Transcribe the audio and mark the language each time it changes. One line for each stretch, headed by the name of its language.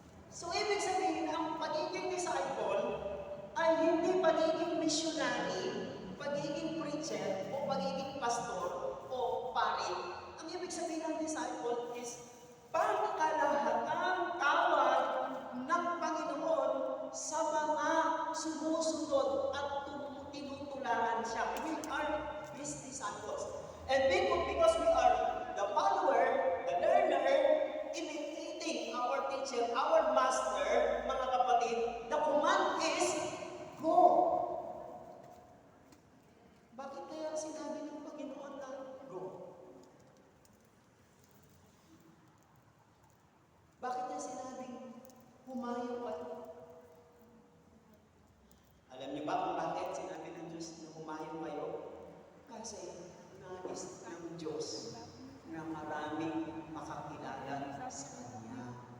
Filipino: So, ibig sabihin, ang pagiging disciple ay hindi pagiging missionary, pagiging preacher, o pagiging pastor, o pari. Ang ibig sabihin ng disciple is pangkalahatang tawag ng Panginoon sa mga sumusunod at tinutularan siya.
English: We are His disciples. And because we are the follower, the learner, imitating our teacher, our master,
Filipino: mga kapatid,
English: the command is, go.
Filipino: Bakit kaya sinabi ng Panginoon na go? Bakit niya sinabing humayo kayo? Alam niyo ba kung bakit sinabi ng Diyos na humayo kayo? Kasi nais ng Diyos na maraming makakilala sa Kanya.